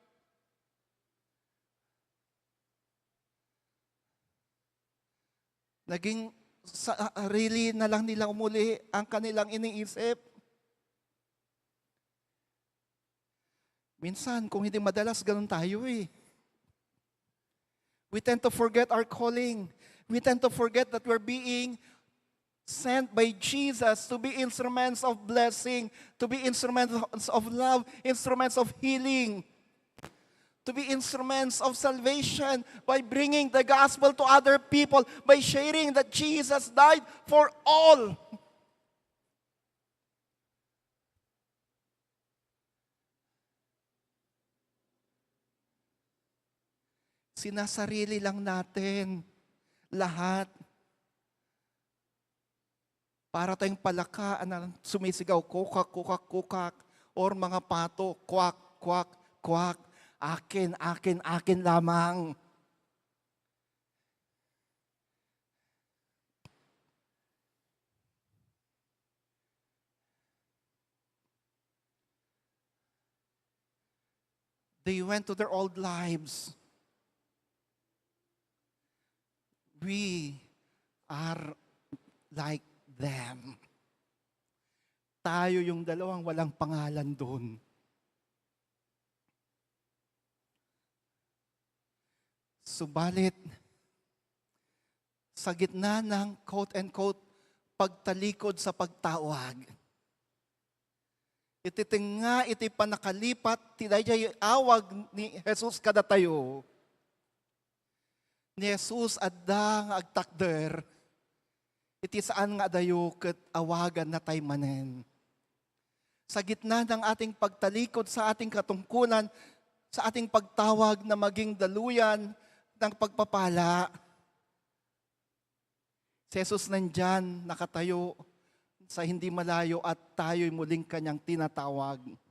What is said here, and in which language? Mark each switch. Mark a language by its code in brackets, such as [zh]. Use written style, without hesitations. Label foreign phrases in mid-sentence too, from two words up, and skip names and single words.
[tl] Naging sarili na lang nila umuli ang kanilang iniisip. Minsan, kung hindi madalas, ganun tayo eh. [en] We tend to forget our calling. We tend to forget that we're being sent by Jesus to be instruments of blessing, to be instruments of love, instruments of healing, to be instruments of salvation by bringing the gospel to other people, by sharing that Jesus died for all. [tl] Sinasarili lang natin lahat. Para tayong palaka na sumisigaw, kukak, kukak, kukak, or mga pato, kwak, kwak, kwak, akin, akin, akin lamang. [en] They went to their old lives. We are like them. [tl] Tayo yung dalawang walang pangalan doon. Subalit, sa gitna ng [en] quote-unquote [tl] pagtalikod sa pagtawag, [ilo] ititinga iti panakalipat, tidayay awag ni Jesus kadatayo. Ni Jesus adda nga agtakder, iti saan nga adayo ket awagan na tay manen. [tl] Sa gitna ng ating pagtalikod sa ating katungkulan, sa ating pagtawag na maging daluyan ng pagpapala, si Jesus nandyan, nakatayo sa hindi malayo at tayo'y muling kanyang tinatawag.